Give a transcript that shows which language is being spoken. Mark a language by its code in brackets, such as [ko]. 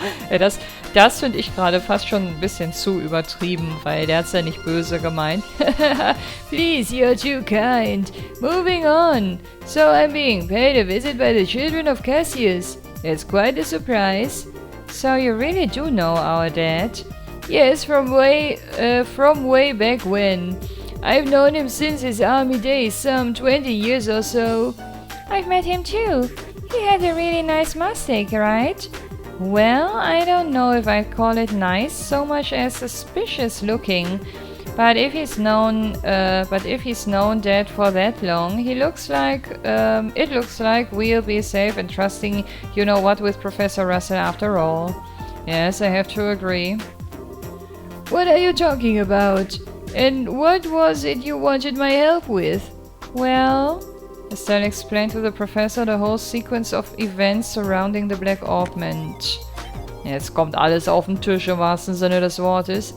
[de] Ja, das finde ich gerade fast schon ein bisschen zu übertrieben, weil der hat's ja nicht böse gemeint. [en] Please, you're too kind. Moving on. So I'm being paid a visit by the children of Cassius. It's quite a surprise. So you really do know our dad? Yes, from way back when. I've known him since his army days, some 20 years or so. I've met him too. He had a really nice mustache, right? Well, I don't know if I'd call it nice so much as suspicious looking. But if he's known Dad for that long, it looks like we'll be safe and trusting, you know what, with Professor Russell after all. Yes, I have to agree. What are you talking about? And what was it you wanted my help with? Well, Estelle explained to the professor the whole sequence of events surrounding the Black Augment. [de] Jetzt kommt alles auf den Tisch im wahrsten Sinne des Wortes.